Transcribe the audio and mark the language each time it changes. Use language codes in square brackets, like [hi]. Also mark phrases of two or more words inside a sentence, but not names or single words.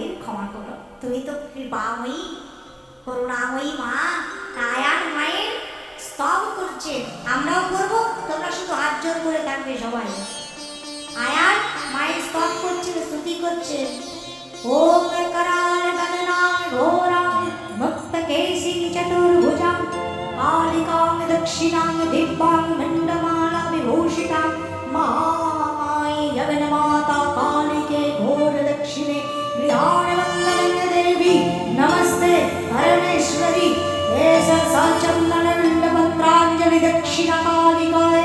[bn] ক্ষমা করো, তুমি তো কৃপাময়ী করুণাময়ী মা। আয়ান মায়ের স্তব করছে, আমরাও করবো, তোমরা শুধু হাত জোর করে থাকবে সবাই। আয়ান মায়ের স্তব করছে, স্তুতি করছে। [sa] ওম कराल गगनां घोरां मुक्तकेशी चतुर्भुजां कालिकां दक्षिणां दिव्यां मण्डमाला विभूषितां महामाये जगन्माता कालिके घोर दक्षिणे गृहाणवन्दनं देवी नमस्ते परमेश्वरी एष सचन्दनन्दपत्राञ्जलि दक्षिणा कालिकाय